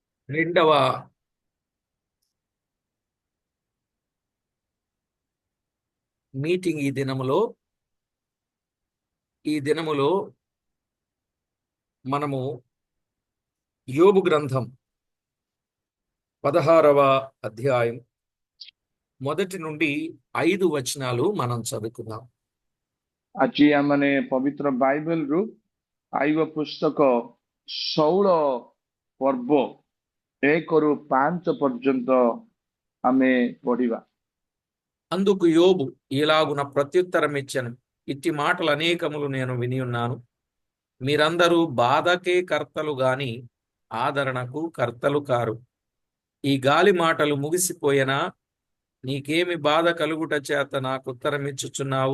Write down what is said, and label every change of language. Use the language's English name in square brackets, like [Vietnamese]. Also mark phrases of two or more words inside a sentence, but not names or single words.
[Telugu] రెండవ మీటింగ్ ఈ దినములో మనము యోబు గ్రంథం 16వ అధ్యాయం మొదటి నుండి 5 వచనాలు మనం చదువుకుందాం. [Odia] ଆଜି ଆମମାନେ ପବିତ୍ର ବାଇବେଲରୁ ଆଇବ ପୁସ୍ତକ 16 ପର୍ବ 1ରୁ 5 ପର୍ଯ୍ୟନ୍ତ ଆମେ ପଢିବା. [Telugu] అందుకు యోబు ఇలాగున ప్రత్యుత్తరం ఇచ్చెను, ఇట్టి మాటలు అనేకములు నేను విని ఉన్నాను. మీరందరూ బాధకే కర్తలు గాని ఆదరణకు కర్తలు కారు. ఈ గాలి మాటలు ముగిసిపోయినా నీకేమి బాధ కలుగుట చేత నాకు ఉత్తరమిచ్చుచున్నావు?